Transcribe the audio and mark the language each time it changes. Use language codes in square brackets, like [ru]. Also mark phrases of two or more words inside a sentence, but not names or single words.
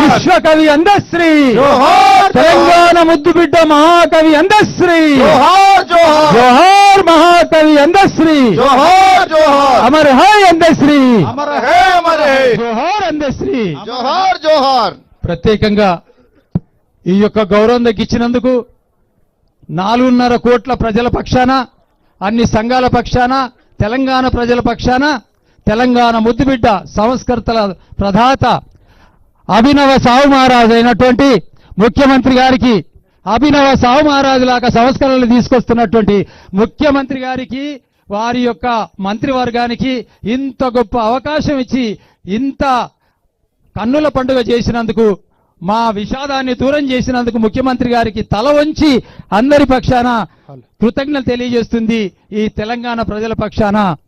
[hi] विश्वकवि अंधश्री, जोहार तेलंगाना मुद्दुबिड्ड महाकवि अंधश्री, जोहार जोहार, जोहार महाकवि अंधश्री, जोहार जोहार, अमर है अंधश्री, अमर है, अमर है, जोहार अंधश्री, जोहार जोहार। [te] ప్రత్యేకంగా ఈ యొక్క గౌరవం దక్కించినందుకు 4.5 కోట్ల ప్రజల పక్షాన, అన్ని సంఘాల పక్షాన, తెలంగాణ ప్రజల పక్షాన, తెలంగాణ ముద్దుబిడ్డ సంస్కర్తల ప్రదాత అభినవ సాహు మహారాజు అయినటువంటి ముఖ్యమంత్రి గారికి, అభినవ సాహు మహారాజు లాగా సంస్కరణలు తీసుకొస్తున్నటువంటి ముఖ్యమంత్రి గారికి, వారి యొక్క మంత్రివర్గానికి ఇంత గొప్ప అవకాశం ఇచ్చి ఇంత కన్నుల పండుగ చేసినందుకు, మా విషాదాన్ని దూరం చేసినందుకు ముఖ్యమంత్రి గారికి తల వంచి అందరి పక్షాన కృతజ్ఞతలు తెలియజేస్తుంది ఈ తెలంగాణ ప్రజల పక్షాన.